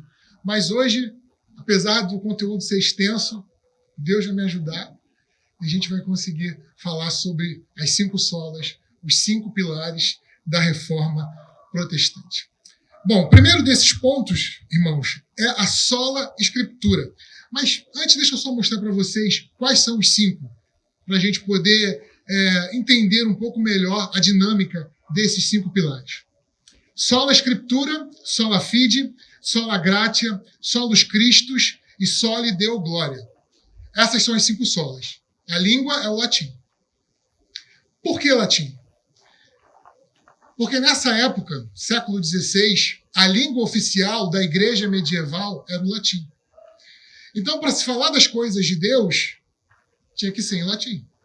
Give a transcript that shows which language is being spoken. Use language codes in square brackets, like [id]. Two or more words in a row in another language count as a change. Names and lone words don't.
[pt] Mas hoje, apesar do conteúdo ser extenso, Deus vai me ajudar e a gente vai conseguir falar sobre as 5 solas, os 5 pilares da reforma protestante. Bom, o primeiro desses pontos, irmãos, é a [la] sola escritura. [pt] Mas antes, deixa eu só mostrar para vocês quais são os 5, para a gente poder entender um pouco melhor a dinâmica desses 5 pilares. [la] Sola Scriptura, sola fide, sola gratia, solus Christus e soli Deo gloria. [pt] Essas são as 5 solas. A língua é o latim. Por que latim? Porque nessa época, século XVI, a língua oficial da igreja medieval era o latim. Então, para se falar das coisas de Deus, tinha que ser em latim.